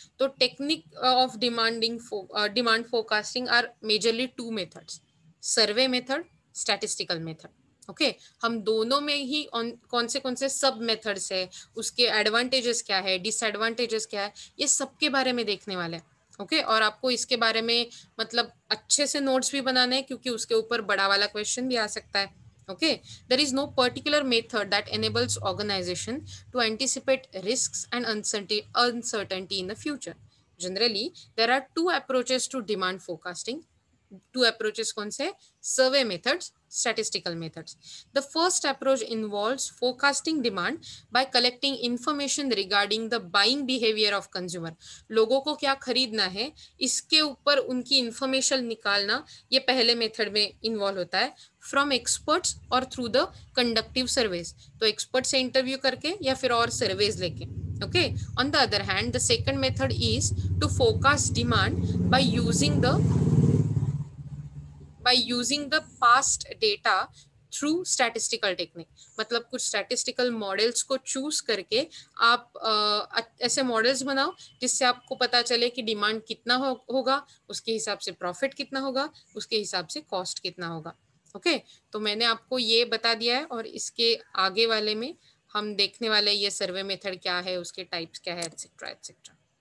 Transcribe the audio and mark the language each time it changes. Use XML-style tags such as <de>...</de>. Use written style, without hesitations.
<hi>तो technique of demand forecasting are majorly 2 methods, survey method, statistical method. Okay, हम दोनों में ही कौन से सब मेथड्स है, उसके एडवांटेजेस क्या है, डिसएडवांटेजेस क्या है, ये सबके बारे में देखने वाले हैं। ओके, और आपको इसके बारे में मतलब अच्छे से नोट्स भी बनाने हैं क्योंकि उसके ऊपर बड़ा वाला क्वेश्चन भी आ सकता है।</hi> <en>Okay, there is no particular method that enables organization to anticipate risks and uncertainty in the future. Generally, there are 2 approaches to demand forecasting.</en> <hi>2 approaches कौन से?</hi> <en>Survey methods, statistical methods. The first approach involves forecasting demand by collecting information regarding the buying behavior of consumer.</en> <hi>लोगों को क्या खरीदना है इसके ऊपर उनकी इंफॉर्मेशन निकालना, ये पहले मेथड में इन्वॉल्व होता है,</hi> <en>from experts</en> <hi>और</hi> <en>Through the conductive surveys.</en> <hi>तो एक्सपर्ट से इंटरव्यू करके या फिर और सर्वेज लेके।</hi> <en>Okay, on the other hand, the second method is to forecast demand by using the past data through statistical technique,</en> <hi>मतलब कुछ स्टैटिस्टिकल मॉडल्स को चूज करके आप ऐसे मॉडल्स बनाओ जिससे आपको पता चले कि डिमांड कितना होगा, उसके हिसाब से प्रॉफिट कितना होगा, उसके हिसाब से कॉस्ट कितना होगा। ओके, तो मैंने आपको ये बता दिया है, और इसके आगे वाले में हम देखने वाले ये सर्वे मेथड क्या है, उसके टाइप्स क्या है, एटसेट्रा एटसेट्रा।</hi>